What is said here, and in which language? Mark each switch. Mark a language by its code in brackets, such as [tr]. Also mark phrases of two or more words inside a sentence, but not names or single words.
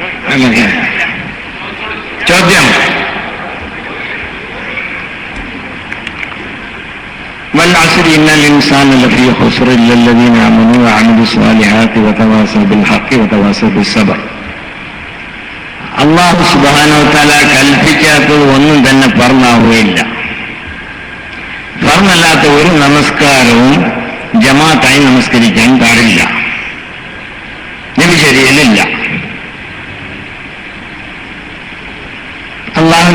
[ml] ചോദ്യം: [ar] والعصر إن الإنسان لفي خسر إلا الذين آمنوا وعملوا الصالحات وتواصوا بالحق وتواصوا بالصبر. [ml] അല്ലാഹു [ar] سبحانه وتعالى [ml] കൽപ്പിക്കാത്തത് ഒന്നും തന്നെ ഫർളാവുകയില്ല. ഫർളല്ലാത്ത ഒരു നമസ്കാരവും ജമാഅത്തായി നമസ്കരിക്കാൻ പാടില്ല, നബിശരീഅത്തിലില്ല. അല്ലാഹു